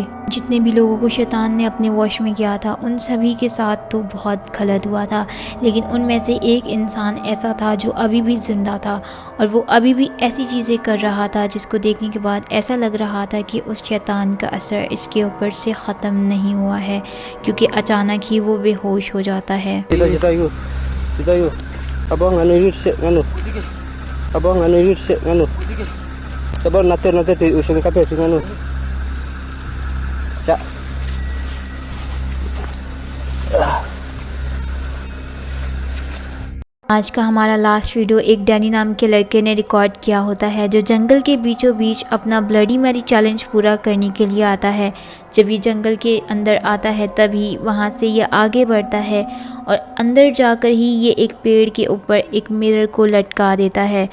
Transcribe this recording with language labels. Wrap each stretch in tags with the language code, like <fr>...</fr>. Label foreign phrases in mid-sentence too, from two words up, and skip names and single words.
<hi>जितने भी लोगों को शैतान ने अपने वश में किया था उन सभी के साथ तो बहुत गलत हुआ था, लेकिन उनमें से एक इंसान ऐसा था जो अभी भी ज़िंदा था और वो अभी भी ऐसी चीज़ें कर रहा था जिसको देखने के बाद ऐसा लग रहा था कि उस शैतान का असर इसके ऊपर से ख़त्म नहीं हुआ है, क्योंकि अचानक ही वो बेहोश हो जाता है। Abang anu yut se anu. Sabar nate ti usung kape sing anu. Ya. आज का हमारा</hi> <en>last video</en> <hi>एक डैनी नाम के लड़के ने रिकॉर्ड किया होता है जो जंगल के बीचों बीच अपना</hi> <en>Bloody Mary challenge</en> <hi>पूरा करने के लिए आता है। जब ये जंगल के अंदर आता है तभी वहाँ से ये आगे बढ़ता है और अंदर जाकर ही ये एक पेड़ के ऊपर एक मिरर को लटका देता है।</hi>